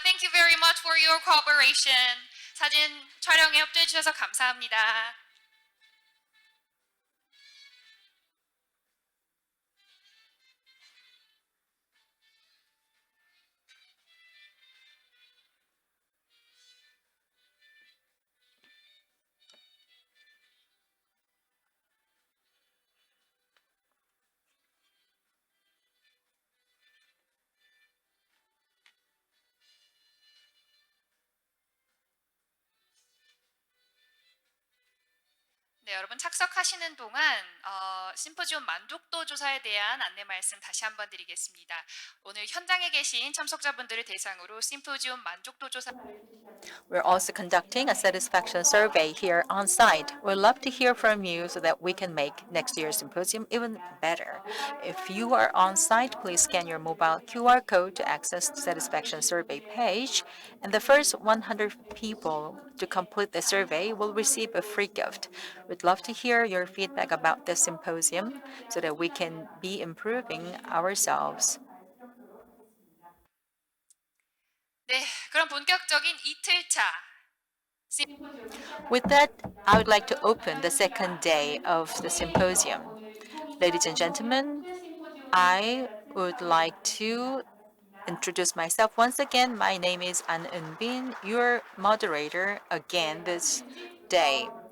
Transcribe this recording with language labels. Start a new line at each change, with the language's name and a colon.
English: Thank you very much for your cooperation.
Korean: 사진 촬영에 협조해 주셔서 감사합니다. 네, 여러분 착석하시는 동안 심포지움 만족도 조사에 대한 안내 말씀 다시 한번 드리겠습니다. 오늘 현장에 계신 참석자분들을 대상으로 심포지움 만족도 조사
English: We're also conducting a satisfaction survey here on site. We'd love to hear from you so that we can make next year's symposium even better. If you are on site, please scan your mobile QR code to access the satisfaction survey page. And the first 100 people to complete the survey will receive a free gift. We'd love to hear your feedback about the symposium so that we can be improving ourselves.
Korean: 네, 그럼 본격적인 이틀차
English: With that, I would like to open the second day of the symposium. Ladies and gentlemen, I would like to introduce myself once again. My name is An Eun-bin, your moderator again this day.